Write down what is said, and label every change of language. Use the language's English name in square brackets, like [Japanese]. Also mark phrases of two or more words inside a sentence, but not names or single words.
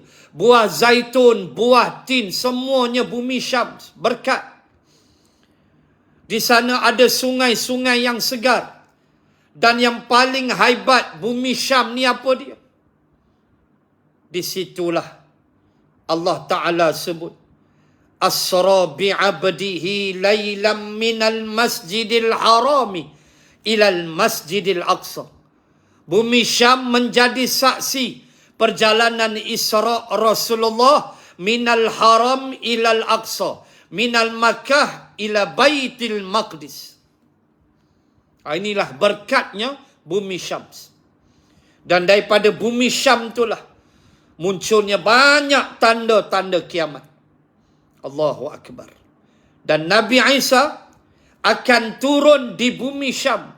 [Malay] Buah zaitun, buah tin, semuanya bumi Syams. Berkat. Di sana ada sungai-sungai yang segar. Dan yang paling haibat bumi Syam ni apa dia? Di situlah Allah Ta'ala sebut. [Arabic] أسرى بعبده ليلا من المسجد الحرام إلى المسجد الأقصى. [Malay] Bumi Syam menjadi saksi perjalanan Isra Rasulullah [Arabic] من الحرام إلى الأقصى, من مكة إلى بيت المقدس. [Malay] Inilah berkatnya bumi Syam. Dan daripada bumi Syam itulah munculnya banyak tanda-tanda kiamat. [Arabic] الله أكبر. [Malay] Dan Nabi Isa akan turun di bumi Syam.